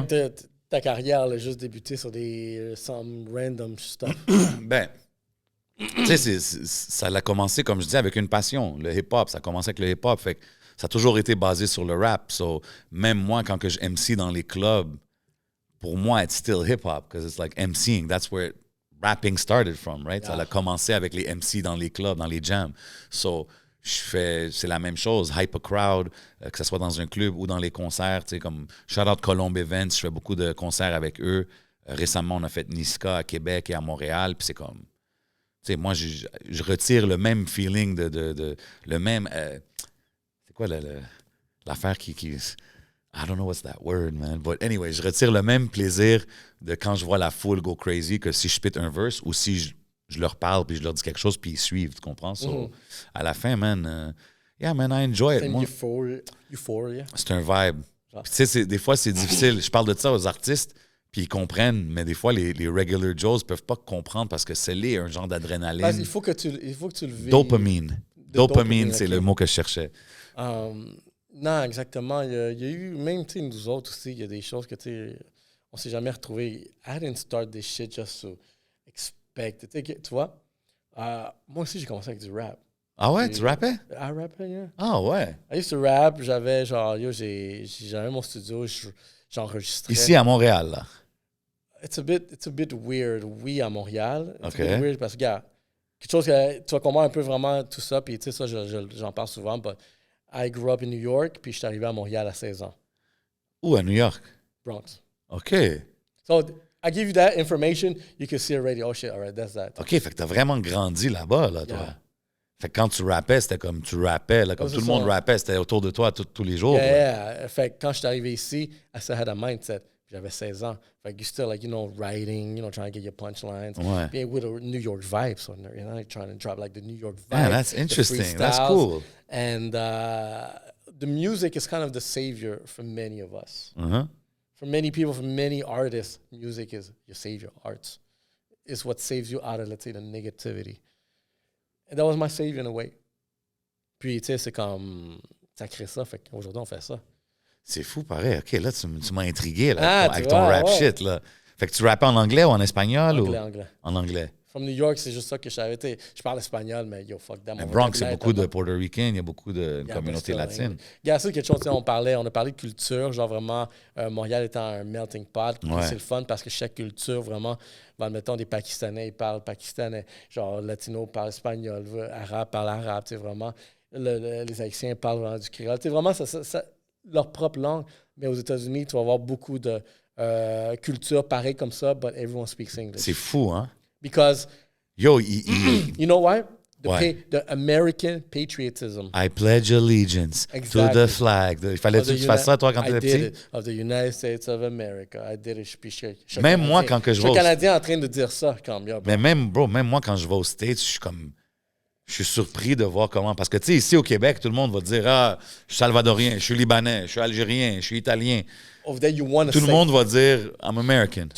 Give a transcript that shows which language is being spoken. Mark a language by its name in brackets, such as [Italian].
[French] Fait que ta carrière a juste débuté sur des [English] some random stuff. [French] Ben, tu sais, ça a commencé, comme je dis, avec une passion. Le hip-hop, ça a commencé avec le hip-hop. Fait que ça a toujours été basé sur le rap. So, même moi, quand que je MC dans les clubs, pour moi, [English] it's still hip-hop, because it's like MCing. That's where rapping started from, right? [French] Yeah. Ça a commencé avec les MC dans les clubs, dans les jams. So, c'est la même chose. [English] Hype a crowd, [French] que ce soit dans un club ou dans les concerts. Tu sais, comme Shout Out Colombe Events, je fais beaucoup de concerts avec eux. Récemment, on a fait Niska à Québec et à Montréal. Puis c'est comme... Tu sais, moi, je retire le même feeling le même... c'est quoi l'affaire qui... [English] I don't know what's that word, man. But anyway, [French] je retire le même plaisir de quand je vois la foule [English] go crazy [French] que si je spit un verse ou si je leur parle puis je leur dis quelque chose puis ils suivent, tu comprends? [English] So, [French] à la fin, [English] man, yeah, man, I enjoy it. [French] Moi, euphoria. C'est un vibe. Tu sais, des fois, c'est difficile. Je parle de ça aux artistes puis ils comprennent, mais des fois, les [English] regular Joes [French] peuvent pas comprendre parce que c'est un genre d'adrénaline. Il faut que tu le vis. Dopamine. Dopamine, c'est le mot que je cherchais. Non, exactement. Il y a eu, même nous autres aussi, il y a des choses que on s'est jamais retrouvés. [English] I didn't start this shit just to expect. [French] Tu vois? Moi aussi, j'ai commencé avec du rap. Ah ouais, tu rappais? [English] I rappais, yeah. [French] Ah ouais. [English] I used to rap. [French] J'avais j'avais mon studio, j'enregistrais. Ici à Montréal, là. [English] It's a bit weird, oui, à Montréal. It's OK. [French] a bit weird parce que, gars, quelque chose que tu vas comprendre un peu vraiment tout ça, puis tu sais, ça, j'en parle souvent, [English] but I grew up in New York, [French] puis je suis arrivé à Montréal à 16 ans. Où, à New York? Bronx. OK. [English] So, I give you that information, you can see already, oh shit, all right, that's that. [French] OK, fait que t'as vraiment grandi là-bas, là, toi. [English] Yeah. [French] Fait que quand tu rappais, c'était comme tu rappais, là, comme tout le monde rappait, c'était autour de toi tous les jours. Yeah. Fait que quand je suis arrivé ici, [English] I still had a mindset. [French] J'avais 16 ans. [English] Fait que you still, like, writing, trying to get your punchlines. [French] Ouais. [English] Being with a New York vibe. So, trying to drop, like, the New York vibe. Yeah, that's interesting. That's cool. And the music is kind of the savior for many of us. Uh-huh. For many people, for many artists, music is your savior. Arts is what saves you out of, let's say, the negativity. And that was my savior in a way. [French] Puis, tu sais, c'est comme... Ça crée ça. Fait qu'aujourd'hui, on fait ça. C'est fou, pareil. OK, là, tu m'as intrigué là, avec ton vois, [English] rap shit. Là. [French] Fait que tu rappais en anglais ou en espagnol? Anglais. En anglais. [English] From New York, [French] c'est juste ça que je savais. Je parle espagnol, mais [English] yo, fuck that. [French] Mais Bronx, il y a beaucoup de Puerto Ricains, il y a beaucoup de communautés latines. Il y a ça quelque chose, on a parlé de culture, genre vraiment, Montréal étant un melting pot. Ouais. C'est le fun parce que chaque culture, vraiment, mettons des Pakistanais, ils parlent pakistanais. Genre, Latino parle espagnol, Arabe parle arabe, tu sais, vraiment. Les Haïtiens parlent vraiment du créole. Tu sais, vraiment, ça, leur propre langue. Mais aux États-Unis, tu vas avoir beaucoup de cultures pareilles comme ça, [English] but everyone speaks English. [French] C'est fou, hein? [English] Because, yo, you know why? The American patriotism. I pledge allegiance to the flag. [French] Il fallait que tu fasses ça, toi, quand tu étais petit? [English] I did it. Of the United States of America. I did it. [French] Même moi, quand que je vais... Je suis Canadien en train de dire ça. Comme, mais même moi, quand je vais aux States, je suis surpris de voir comment... Parce que, tu sais, ici au Québec, tout le monde va te dire « Ah, je suis salvadorien, je suis libanais, je suis algérien, je suis italien. » Tout le monde va dire « [English] I'm American ».